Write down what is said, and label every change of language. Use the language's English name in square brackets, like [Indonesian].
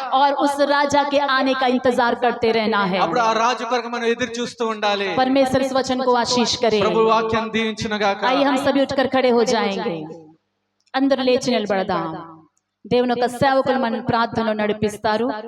[Hindi] और उस राजा के आने का इंतजार करते रहना है। [Telugu] అప్పుడు ఆ రాజు కొరకు మనం ఎదురు చూస్తూ ఉండాలి. [Hindi] परमेश्वर इस वचन को आशीष करे। [Telugu] ప్రభు వాక్యం దీవించునుగాక. [Hindi] आइए हम सभी उठकर खड़े हो जाएंगे। [Telugu] అందరూ లేచి నిలబడదాం। దేవుని యొక్క సేవకులు మన ప్రార్థనలో నడిపిస్తారు।